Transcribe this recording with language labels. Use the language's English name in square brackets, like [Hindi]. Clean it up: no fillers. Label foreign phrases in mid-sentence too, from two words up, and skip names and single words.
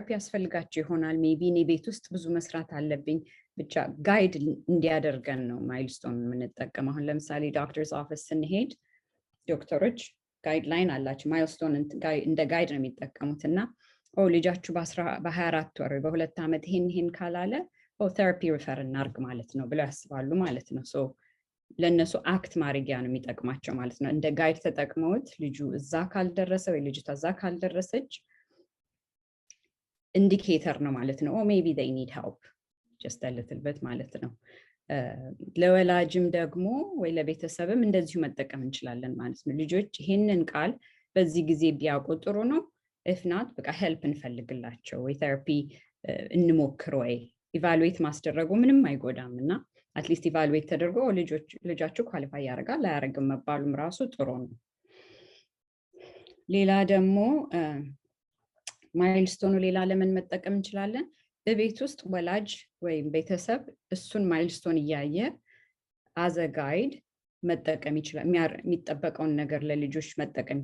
[Amharic] ያስፈልጋቸው ይሆናል ሜቢ እኔ ቤት ውስጥ ብዙ መስራት አለብኝ ብቻ ጋይድ እንዲያደርገን ነው ማይልስቶን የምንጠቀመው አሁን ለምሳሌ [English] doctors office [Amharic] ስንሄድ ዶክተሮች ጋይድላይን አላቸው ማይልስቶን እንደ ጋይድ ነው የሚጠቀሙትና ልጃችሁ በ24 ወር በ2 ዓመት ይሄን ካላለ [English] therapy refer [Amharic] እናርግ ማለት ነው ብለው ያስባሉ ማለት ነው ሶ ለነሱ አክት ማድረጊያ ነው የሚጠቅማቸው ማለት ነው እንደ ጋይድ ተጠቅመውት ልጁ እዛ ካልደረሰ ወይ ልጅቷ እዛ ካልደረሰች ኢንዲኬተር ነው ማለት ነው [English] maybe they need help just a little bit [Amharic] ማለት ነው ለወላጅም ደግሞ ወይ ለቤተሰብም እንደዚሁ መጠቀም እንችላለን ማለት ነው ልጆች ይሄንን ቃል በዚህ ጊዜ ቢያውቁ ጥሩ ነው [English] if not [Amharic] በቃ ሄልፕ እንፈልግላቸው ወይ ቴራፒ እንሞክር ወይ ኢቫሉዌት ማስደረጉ ምንም አይጎዳምና [English] at least evaluate [Amharic] ተደርጎ ልጃችሁ ኳሊፋይ ያደርጋል አያደርግም መባሉም ራሱ ጥሩ ነው ሌላ ደግሞ ማይልስቶኑ ሌላ ለምን መጠቀም እንችላለን በቤት ውስጥ ወላጅ ወይም ቤተሰብ እሱን ማይልስቶን እያየ [English] as a guide [Amharic] መጠቀም ይችላል የሚጠበቀውን ነገር ለልጆች መጠቀም